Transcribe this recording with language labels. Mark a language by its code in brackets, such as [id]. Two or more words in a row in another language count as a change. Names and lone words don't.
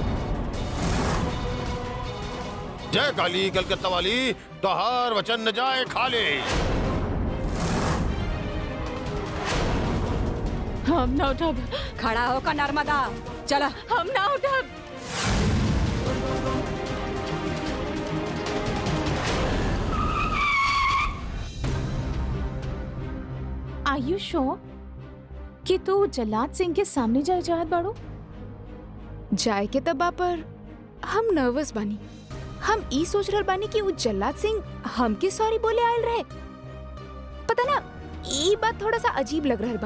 [bho] जय काली कलकत्ता वाली, तोहार वचन न जाए खाली। हम ना उठब। खड़ा होकर नर्मदा, चला। हम ना उठब। [en] Are you sure [bho] कि तू जल्लाद सिंह के सामने जाए चाहत बाड़ू? जाए के तबा पर हम नर्वस बानी। हम ई सोच रहल बानी कि उ जल्लाद सिंह हमके सॉरी बोले आयल रहे। पता ना, ई बात थोड़ा सा अजीब लग रहल बा।